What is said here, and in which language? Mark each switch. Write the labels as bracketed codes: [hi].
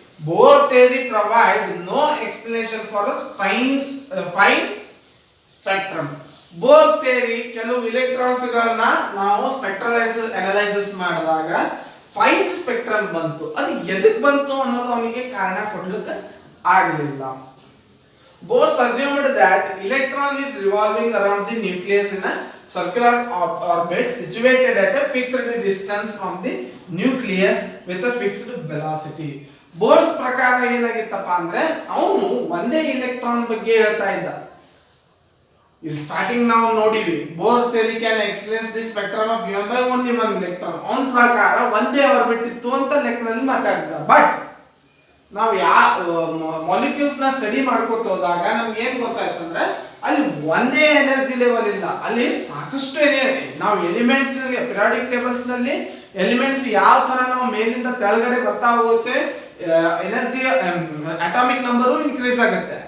[en] Bohr theory provide no explanation for fine spectrum. [kn] Bore theory ಕೆಲವು electrons ಗಳನ್ನ ನಾವು analysis ಮಾಡಿದಾಗ ಫೈನ್ ಸ್ಪೆಕ್ಟ್ರಮ್ ಬಂತು. ಅದು ಎದಕ್ ಬಂತು ಅನ್ನೋದು ಅವನಿಗೆ ಕಾರಣ ಕೊಡ್ಲಿಕ್ಕೆ ಆಗಲಿಲ್ಲ. [en] Bose assumed that electron is revolving around the nucleus in a circular orbit situated at a fixed distance from the nucleus with a fixed velocity. [kn] Bose ಪ್ರಕಾರ ಏನಾಗಿತ್ತಪ್ಪ ಅಂದ್ರೆ, ಅವನು ಒಂದೇ ಇಲೆಕ್ಟ್ರಾನ್ ಬಗ್ಗೆ ಹೇಳ್ತಾ ಇದ್ದ. ಇಲ್ಲಿ ಸ್ಟಾರ್ಟಿಂಗ್ ನಾವು ನೋಡಿವಿ, [en] Bohr's theory can explains the spectrum of given by only one electron. [kn] ಅವನ ಪ್ರಕಾರ ಒಂದೇ ಆರ್ಬಿಟ್ ಇತ್ತು ಅಂತ ಲೆಕ್ಕದಲ್ಲಿ ಮಾತಾಡಿದ. ಬಟ್ ನಾವು ಮಾಲಿಕ್ಯೂಲ್ಸ್ ನ ಸ್ಟಡಿ ಮಾಡ್ಕೋತ ಹೋದಾಗ ನಮ್ಗೆ ಏನ್ ಗೊತ್ತಾಯ್ತು ಅಂದ್ರೆ, ಅಲ್ಲಿ ಒಂದೇ ಎನರ್ಜಿ ಲೆವೆಲ್ ಇಲ್ಲ, ಅಲ್ಲಿ ಸಾಕಷ್ಟು ನಾವು ಎಲಿಮೆಂಟ್ಸ್ ಪಿರಿಯಾಡಿಕ್ ಟೇಬಲ್ಸ್ ನಲ್ಲಿ ಎಲಿಮೆಂಟ್ಸ್ ಯಾವ ತರ ನಾವು ಮೇಲಿಂದ ಕೆಳಗಡೆ ಬರ್ತಾ ಹೋಗುತ್ತೆ, ಎನರ್ಜಿ ಅಟಾಮಿಕ್ ನಂಬರು ಇನ್ಕ್ರೀಸ್ ಆಗುತ್ತೆ.